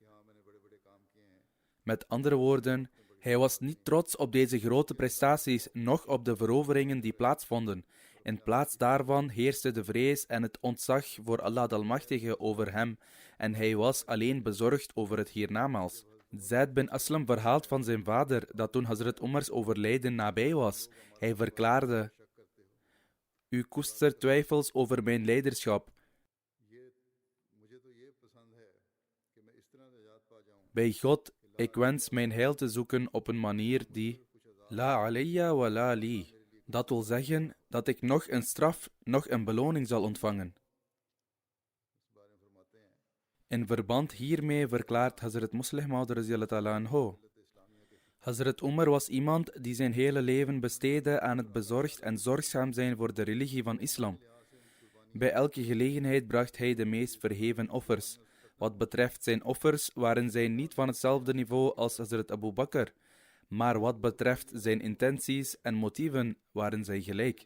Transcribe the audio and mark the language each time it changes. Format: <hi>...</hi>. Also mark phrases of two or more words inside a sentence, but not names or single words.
<nl>Met andere woorden, hij was niet trots op deze grote prestaties, noch op de veroveringen die plaatsvonden. In plaats daarvan heerste de vrees en het ontzag voor Allah de Almachtige over hem, en hij was alleen bezorgd over het hiernamaals. Zaid bin Aslam verhaalt van zijn vader dat toen Hazrat Umars overlijden nabij was, hij verklaarde: u koestert twijfels over mijn leiderschap. Bij God, ik wens mijn heil te zoeken op een manier die</nl> <ar>لا علي ولا لي.</ar> <nl>Dat wil zeggen dat ik nog een straf, nog een beloning zal ontvangen. In verband hiermee verklaart Hazrat Musleh Maud</nl> <ar>رضي الله عنه:</ar> <nl>Hazrat Umar was iemand die zijn hele leven besteedde aan het bezorgd en zorgzaam zijn voor de religie van islam. Bij elke gelegenheid bracht hij de meest verheven offers. Wat betreft zijn offers waren zij niet van hetzelfde niveau als Hazrat Abu Bakr, maar wat betreft zijn intenties en motieven waren zij gelijk.</nl>